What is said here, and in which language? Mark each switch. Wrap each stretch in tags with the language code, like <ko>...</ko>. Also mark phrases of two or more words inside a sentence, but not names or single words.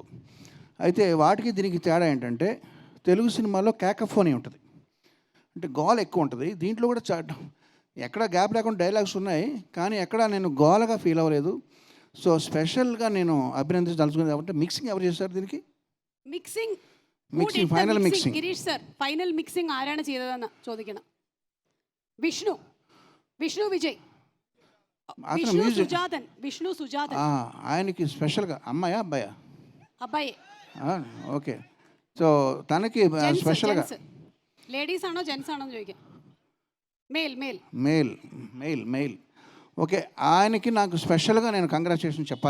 <te>అయితే వాటికి దీనికి తేడా ఏంటంటే తెలుగు సినిమాలో క్యాకఫోనీ ఉంటుంది, అంటే గోల ఎక్కువ ఉంటుంది. దీంట్లో కూడా ఎక్కడ గ్యాప్ లేకుండా డైలాగ్స్ ఉన్నాయి, కానీ ఎక్కడ నేను గోలగా ఫీల్ అవ్వలేదు. సో స్పెషల్గా నేను అభినందించదలుచుకుంది కాబట్టి మిక్సింగ్ ఎవరు చేశారు దీనికి?</te> <ml>മിക്സിംഗ്</ml> <en>final mixing</en> <ml>ഗിരീഷ് സർ,</ml> <en>final mixing</en> <ml>ആരാണ് ചെയ്തതെന്ന് ചോദിക്കണം. വിഷ്ണു വിജയ്, വിഷ്ണു സുജാതൻ.</ml> <te>ఆయనకి స్పెషల్గా అమ్మాయా అబ్బాయా? అబ్బాయి. ఓకే. సో తనకి స్పెషల్గా</te> <ml>లేడీస్ ఆണോ జెంట్స్ ఆണോ ചോദിക്കാം.</ml> <te>మెయిల్. ఓకే, ఆయనకి నాకు స్పెషల్గా నేను కంగ్రాచులేషన్ చెప్పాలి.</te>